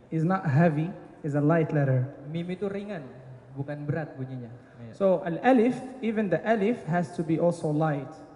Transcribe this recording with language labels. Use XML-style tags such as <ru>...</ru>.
<en>is not heavy, is a light letter.</en> <id>mim itu ringan, bukan berat bunyinya. Ya.</id> <en>So al-alif, even the alif has to be also light.</en>